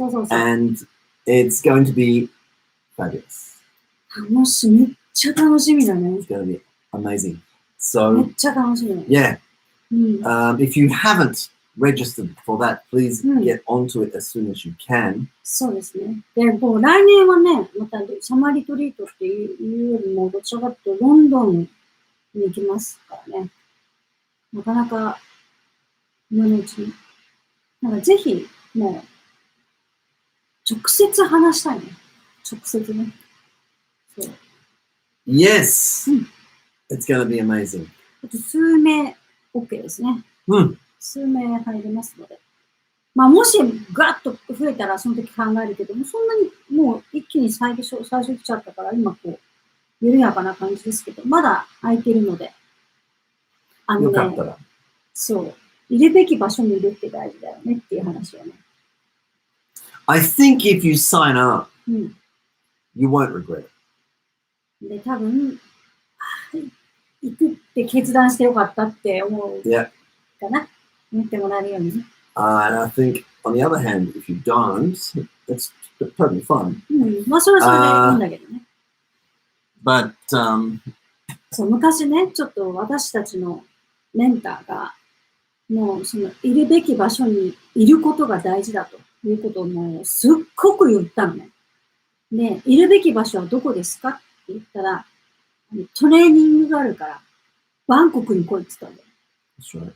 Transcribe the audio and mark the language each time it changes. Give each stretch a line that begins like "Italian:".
English: And it's going to be fabulous.
Japanese: めっちゃ楽しみだね。
English: It's going to be amazing. So,
Japanese: めっちゃ楽しみ。
English: Yeah. If you haven't registered for that, please get onto it as soon as you can.
Japanese: そうですね。で、もう来年はね、またサマーリトリートっていうよりも、どちらかというとロンドンに行きますからね。なかなか今のうちに。なんかぜひ、もう、直接話したいね。直接ね。そう。
English: Yes! It's going to be amazing.
Japanese: 数名 OK ですね。数名入りますので。まあ、もしガッと増えたらその時考えるけども、そんなにもう一気に最初来ちゃったから今こう、緩やかな感じですけど、まだ空いてるので。よかったら。そう。いるべき場所にいるって大事だよねっていう話をね。
English: I think if you sign up, you won't regret it.
Japanese: で、多分、行くって決断してよかったって思うかな。思ってもらえるようにね。
English: And I think, on the other hand, if you don't, it's totally fine.
Japanese: まあ、それはそれでいいんだけどね。
English: But,
Japanese: そう、昔ね、ちょっと私たちのメンターが、もう、その、いるべき場所にいることが大事だということをもう、すっごく言ったのね。で、いるべき場所はどこですかって言ったら、トレーニングがあるから、バンコクに来いって言ったんだよ。